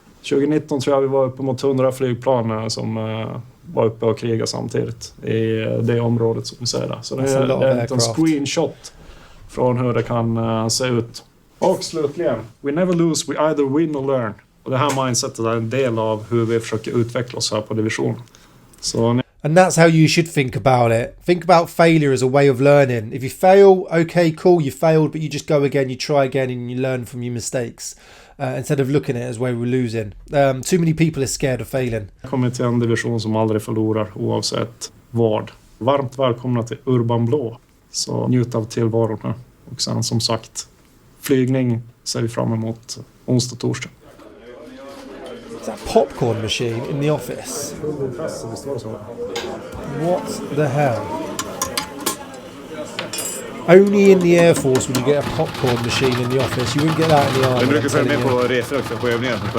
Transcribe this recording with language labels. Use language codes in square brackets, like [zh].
[sv] 2019 tror jag vi var uppe mot 100 flygplan som var uppe och krigade samtidigt i det området som vi ser där. Så det är en screenshot från hur det kan se ut. Och slutligen, [en] we never lose, we either win or learn. [sv] Och det här mindsetet är en del av hur vi försöker utveckla oss här på division. [en] And that's how you should think about it. Think about failure as a way of learning. If you fail, okay, cool, you failed, but you just go again, you try again, and you learn from your mistakes. Instead of looking at it as where we're losing. Too many people are scared of failing. [sv] Jag kommer till en division som aldrig förlorar oavsett vad. Varmt välkomna till Urban Blå. Så njut av tillvaron här. Och sen som sagt, flygning ser vi fram emot onsdag, torsdag. [en] It's a popcorn machine in the office. What the hell? Only in the Air Force would you get a popcorn machine in the office. You wouldn't get that in the Army. [sv] Vi brukar följa med på resor också, på övningar.